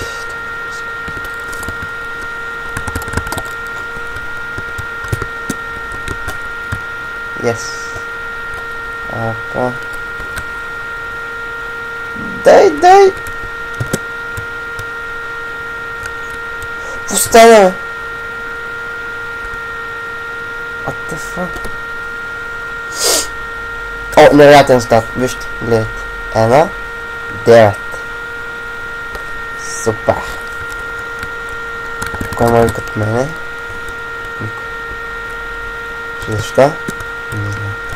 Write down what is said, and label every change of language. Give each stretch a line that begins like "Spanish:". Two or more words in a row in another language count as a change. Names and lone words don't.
English: Yes.
Bulgarian: Опа. Дай! Остана, бе!
English: What the fuck?
Bulgarian: О, невероятен старт. Вижте, гледайте. 1, 9. Супер. Кой може като мене? Никой. Защо? Не знам.